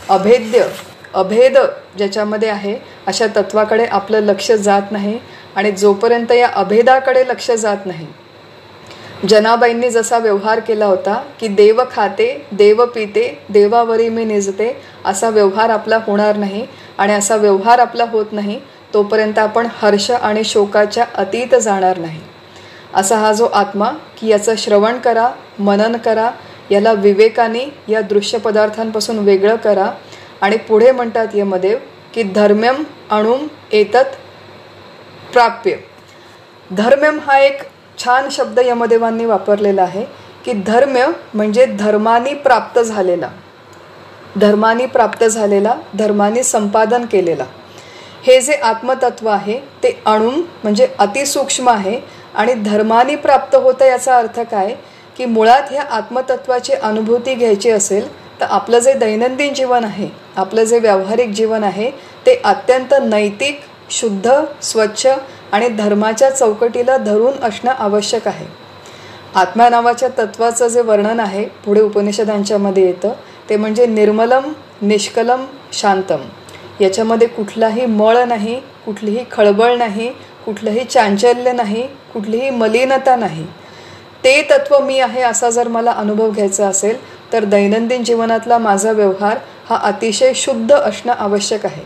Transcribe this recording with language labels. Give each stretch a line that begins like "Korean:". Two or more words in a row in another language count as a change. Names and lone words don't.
Marathi: अभेद ज्याच्यामध्ये आहे अशा तत्वाकडे आपलं लक्ष जात नाही आणि जोपर्यंत या अभेदाकडे लक्ष जात नाही, जनाबाईंनी जसा व्यवहार केला होता की देव खाते, देव पिते, देवावरी मी निजते, असा व्यवहार आपला होणार नाही आणि असा व्यवहार आपला होत नाही तोपर्यंत आपण हर्ष आणि शोकाच्या अतीत जाणार नाही। असा हा जो आत्मा की याचं श्रवण करा, मनन करा, याला विवेकाने या दृश्य पदार्थांपासून वेगळं करा आणि पुढे म्हणतात यमदेव की
Sanskrit: धर्म्यम अणुम एतत् प्राप्य।
Marathi: धर्म्यम हा एक छान शब्द यमदेवांनी वापरलेला आहे की धर्म्य म्हणजे धर्मानी प्राप्त झालेला, धर्मानी संपादन केलेला। हे जे आत्मतत्व आहे ते अणुम म्हणजे अतिसूक्ष्म आहे आणि धर्मानी प्राप्त होतं याचा अर्थ काय की मुळात ह्या आत्मतत्वाची अनुभूती घ्यायची असेल तर आपलं जे दैनंदिन जीवन आहे, आपलं जे व्यावहारिक जीवन आहे ते अत्यंत नैतिक, शुद्ध, स्वच्छ आणि धर्माच्या चौकटीला धरून असणं आवश्यक आहे। आत्मा नावाच्या तत्वाचं जे वर्णन आहे पुढे उपनिषदांच्यामध्ये येतं ते म्हणजे
Sanskrit: निर्मलम, निष्कलम, शांतम।
Marathi: याच्यामध्ये कुठलाही मळ नाही, कुठलीही खळबळ नाही, कुठलंही चांचल्य नाही, कुठलीही मलिनता नाही। ते तत्व मी आहे असा जर मला अनुभव घ्यायचा असेल तर दैनंदिन जीवनातला माझा व्यवहार हा अतिशय शुद्ध असणं आवश्यक आहे।